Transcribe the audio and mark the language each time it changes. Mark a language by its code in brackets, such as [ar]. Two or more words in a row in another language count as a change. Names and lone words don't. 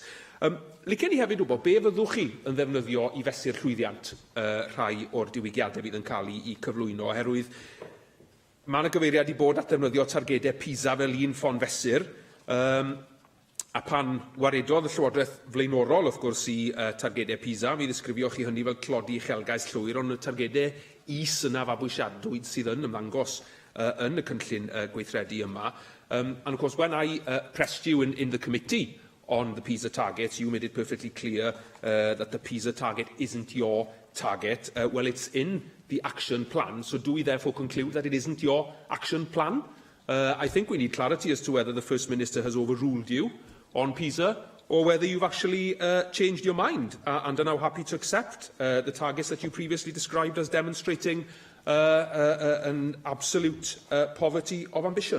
[cy] Licen ni hefyd wybod, be fyddwch chi yn ddefnyddio i fesur llwyddiant rhai o'r diwygiadau fydd yn cael eu cyflwyno, oherwydd mae yna gyfeiriad i bod at ddefnyddio targedau PISA fel un ffon fesur, a pan waredodd y Llywodraeth flaenorol, wrth gwrs, i targedau PISA, mi ddisgrifio chi hynny fel clodi uchelgais llwyr, ond y targedau is yna fabwysiadwyd sydd yn ymddangos yn y cynllun gweithredu yma. [en] And of course, when I pressed you in the committee on the PISA targets, you made it perfectly clear that the PISA target isn't your target. Well, it's in the action plan, so do we therefore conclude that it isn't your action plan? I think we need clarity as to whether the First Minister has overruled you on PISA, or whether you've actually changed your mind and are now happy to accept the targets that you previously described as demonstrating an absolute poverty of ambition.